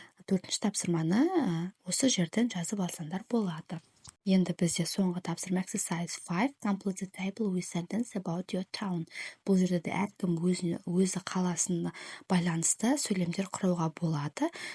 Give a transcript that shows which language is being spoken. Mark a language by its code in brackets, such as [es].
[kk] Төртінші тапсырманы осы жерден жазып алсаңдар болады. Енді бізде соңғы тапсырма exercise 5. [en] Complete the table with sentence about your town. [kk] Бұл жерде әркім өзі қаласына байланысты сөйлемдер құруға болады.